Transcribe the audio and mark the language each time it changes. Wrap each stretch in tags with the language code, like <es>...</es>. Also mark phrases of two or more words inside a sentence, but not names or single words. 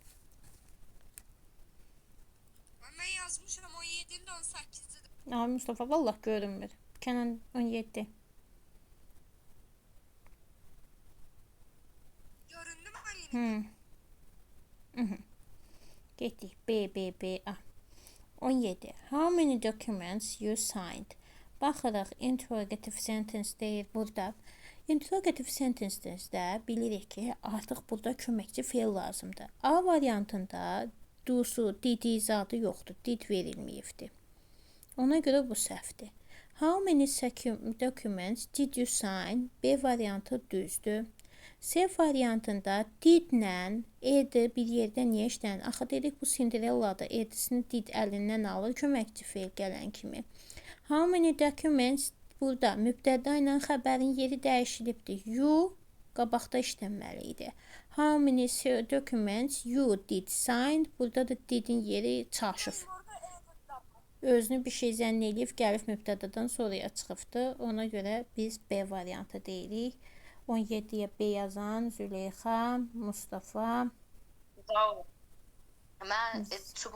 <az>Mən yazmışam 17-nin 18-dir. Ay Mustafa vallah görünmür. Kənan 17. Göründü müəllim? Getdik. B, A. 17.</az> <en>How many documents you signed?</en> <az>Baxırıq,</az> <en>interrogative sentence</en> <az>deyir burada.</az> <en>Interrogative sentence'də</en> <az>bilirik ki, artıq burada köməkçi fe'l lazımdır. A variantında do'su, didi zadı yoxdur, did verilməyibdir. Ona görə bu səhvdir.</az> <en>How many documents did you sign?</en> <az>B variantı düzdür. C variantında didlə edi bir yerdə niyə işlənir? Axı dedik bu Cinderella'da edisini did əlindən alır köməkçi fe'l gələn kimi.</az> <en>How many documents</en> <az>burada mübtəda ilə xəbərin yeri dəyişilibdir. You qabaqda işlənməli idi.</az> <en>How many documents you did sign?</en> <az>Burada da didin yeri çaşıb. Özünü bir şey zənn eləyib gəlib mübtədadan sonraya çıxıbdır. Ona görə biz B variantı deyirik. 17-yə B yazan Züleyxa, Mustafa. Sağ ol. Mən çubuğu</az>